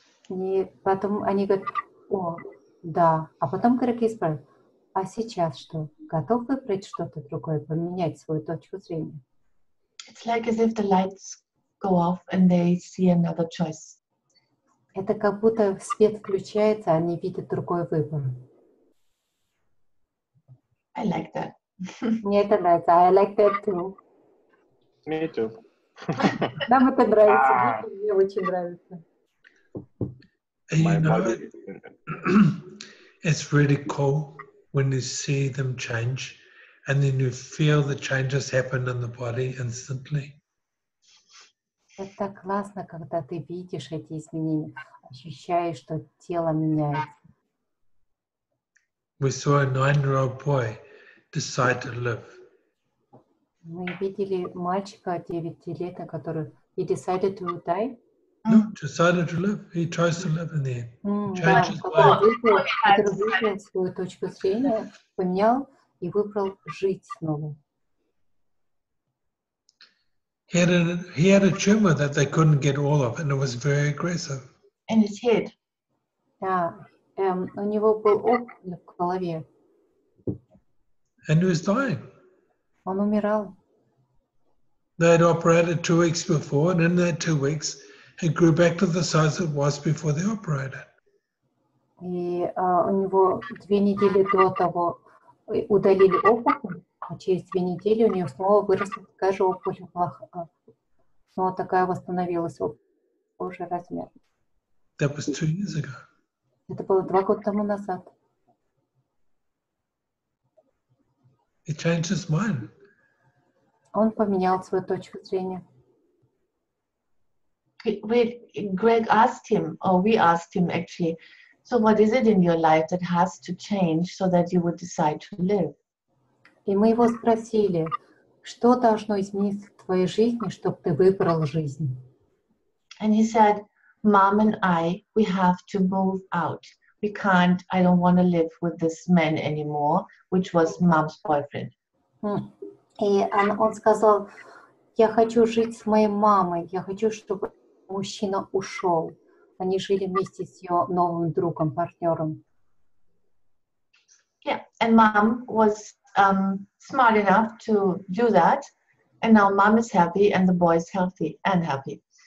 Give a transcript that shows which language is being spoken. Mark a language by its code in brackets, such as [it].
[ru] И потом они говорят, о, да. А потом Грег спрашивает, а сейчас что? Готов выбрать что-то другое, поменять свою точку зрения? [en] It's like as if the lights go off and they see another choice. [ru] Это как будто свет включается, а они видят другой выбор. [en] I like that. [ru] Мне это нравится. [en] I like that too. Me too. [ru] Нам это нравится. Мне очень нравится. [en] My You know, body. it's really cool when you see them change, and then you feel the changes happen in the body instantly. [ru] Это классно, когда ты видишь эти изменения, ощущаешь, что тело меняется. [en] We saw a 9-year-old boy decide to live. [ru] Мы видели мальчика 9-летнего, который [en] he decided to die. No, decided to live. He chose to live in the end. [ru] Да, [en] Changed his [ru] который [en] life. [ru] выбрал свою точку зрения, поменял и выбрал жить снова. [en] He had a tumor that they couldn't get all of, and it was very aggressive. In his head. [ru] Да, у него был опухоль в голове. [en] And he was dying. [ru] Он умирал. [en] They had operated 2 weeks before, and in that 2 weeks, it grew back to the size it was before they operated. [ru] И у него 2 недели до того удалили опухоль, а через 2 недели у него снова выросла такая же опухоль, снова такая восстановилась уже размер. [en] That was 2 years ago. [ru] Это было 2 года тому назад. [en] He changed his mind. [ru] Он поменял свою точку зрения. [en] Greg asked him, or we asked him actually, so what is it in your life that has to change so that you would decide to live? [ru] И мы его спросили, что должно измениться в твоей жизни, чтобы ты выбрал жизнь? [en] And he said, Mom and I, we have to move out. We can't, I don't want to live with this man anymore, which was Mom's boyfriend. [ru] И он сказал, я хочу жить с моей мамой, я хочу, чтобы мужчина ушел. Они жили вместе с ее новым другом, партнером. [en] Yeah, and Mom was smart enough to do that. And now Mom is happy and the boy is healthy and happy.